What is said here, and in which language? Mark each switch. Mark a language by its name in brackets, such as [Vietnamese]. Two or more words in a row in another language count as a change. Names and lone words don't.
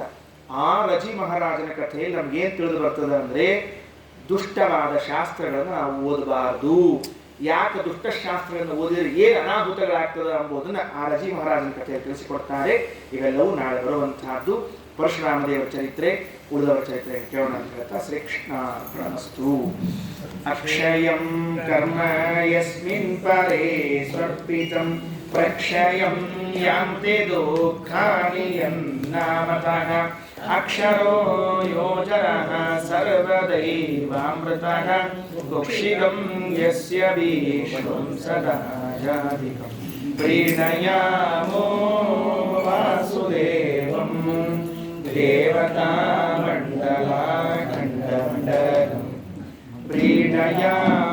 [Kannada] ಆ ರಜಿ ಮಹಾರಾಜನ ಕಥೆಯಲ್ಲಿ ನಮ್ಗೇನು ತಿಳಿದು ಬರ್ತದೆ ಅಂದರೆ, ದುಷ್ಟವಾದ ಶಾಸ್ತ್ರಗಳನ್ನು ನಾವು ಓದಬಾರದು. ಯಾಕೆ ದುಷ್ಟಶಾಸ್ತ್ರಗಳನ್ನು ಓದಿದರೆ ಏನು ಅನಾಹುತಗಳಾಗ್ತದೆ ಎಂಬುದನ್ನು ಆ ರಜಿ ಮಹಾರಾಜನ ಕಥೆಯಲ್ಲಿ ತಿಳಿಸಿಕೊಡ್ತಾರೆ. ಇವೆಲ್ಲವೂ ನಾಳೆ ಬರುವಂತಹದ್ದು. ಪರಶುರಾಮ ದೇವರ ಚರಿತ್ರೆ, ಉಳಿದವರ ಚರಿತ್ರೆ ಕೇಳೋಣ ಅಂತ ಹೇಳ್ತಾ ಶ್ರೀಕೃಷ್ಣಾರ್ಪಣಮಸ್ತು. [Sanskrit] ಅಕ್ಷಯಂ ಕರ್ಮ ಯಸ್ಮಿನ್ ಪರೇ ಸ್ವರ್ಪಿತಂ ಪ್ರಕ್ಷಯಂ ಯಾಂತೆ ದುಃಖಾನಿ ಯನ್ನಾಮತಃ ಅಕ್ಷರೋ ಯೋಜನಃ ಸರ್ವದೈವಾಮೃತಃ ಕುಕ್ಷಿಗಂ ಯಸ್ಯ ಭೀಷ್ಮಂ ಸದಾ ಜಾಧಿಕಂ ಪ್ರೀಣಯಾಮೋ ವಾಸುದೇವಂ ದೇವತಾ ಮಂಡಲಾಖಂಡಮಂಡಲಂ ಪ್ರೀಣಯಾಮೋ